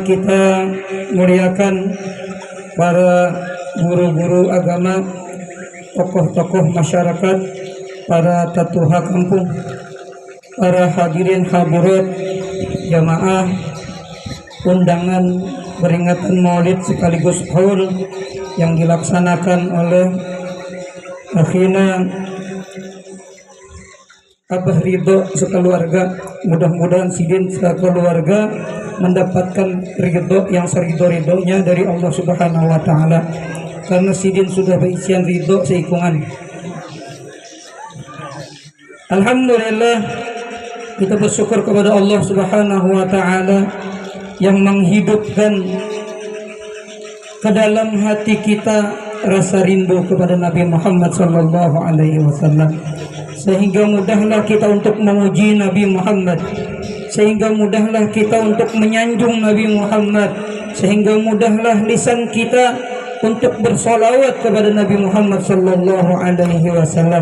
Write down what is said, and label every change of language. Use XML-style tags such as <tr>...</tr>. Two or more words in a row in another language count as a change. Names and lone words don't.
<id>kita muliakan para guru-guru agama, tokoh-tokoh masyarakat, para tatuha kampung, para hadirin hadirat jamaah undangan peringatan Maulid sekaligus haul yang dilaksanakan oleh akhina Abah Ridho sekeluarga. Mudah-mudahan sidin sekeluarga mendapatkan ridho yang seridho-ridhonya dari Allah</id> <ar>سبحانه وتعالى,</ar> <bjn>karena sidin sudah berisian ridho seikungan.</bjn> <id>Alhamdulillah, kita bersyukur kepada Allah</id> <ar>سبحانه وتعالى</ar> <id>yang menghidupkan ke dalam hati kita rasa rindu kepada Nabi Muhammad</id> <ar>صلى الله عليه وسلم,</ar> <id>sehingga mudahlah kita untuk memuji Nabi Muhammad, sehingga mudahlah kita untuk menyanjung Nabi Muhammad, sehingga mudahlah lisan kita untuk bersolawat kepada Nabi Muhammad</id> <ar>صلى الله عليه وسلم.</ar>